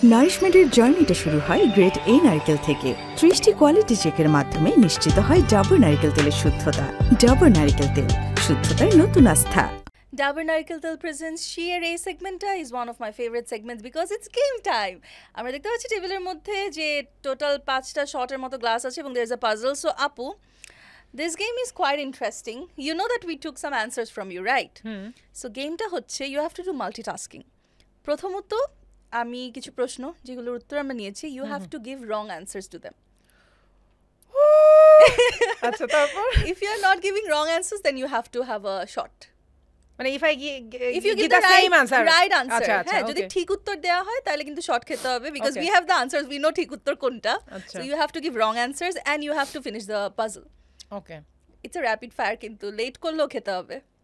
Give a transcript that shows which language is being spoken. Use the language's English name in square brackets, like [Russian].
[Bangla] নারিশমেন্টের জার্নিটা শুরু হয় গ্রেট এ নারকেল থেকে। 30টি কোয়ালিটি চেকের মাধ্যমে নিশ্চিত হয় ডাবর নারকেল তেলের শুদ্ধতা। ডাবর নারকেল তেল, শুদ্ধতার নতুন আস্থা। [English] Dabur Narikal Tel presents She [Bangla] এর এই সেগমেন্টটা [English] Is one of my favourite segments because it's game time. [Bangla] আমরা দেখতে পাচ্ছি টেবিলের মধ্যে যে টোটাল 5টা শটের মতো গ্লাস আছে এবং [English] There is a puzzle. So আপু, this game is quite interesting. You know that we took some answers from you, right? So [Bangla] গেমটা হচ্ছে [English] you have to do multitasking. [Bangla] প্রথমত আমি কিছু প্রশ্ন যেগুলোর উত্তর আমরা নিয়েছি, [English] you have to give wrong answers to them. [Bangla] আচ্ছা, তারপর [English] if you are not giving wrong answers then you have to have a shot. [Bangla] মানে [English] if you give the right answer, [Bangla] হ্যাঁ, যদি ঠিক উত্তর দেওয়া হয় তাহলে কিন্তু শট খেতে হবে [English] because we have the answers, we know [Bangla] ঠিক উত্তর কোনটা. [English] So you have to give wrong answers and you have to finish the puzzle. Okay, it's a rapid fire, [Bangla] কিন্তু লেট করলেও খেতে হবে।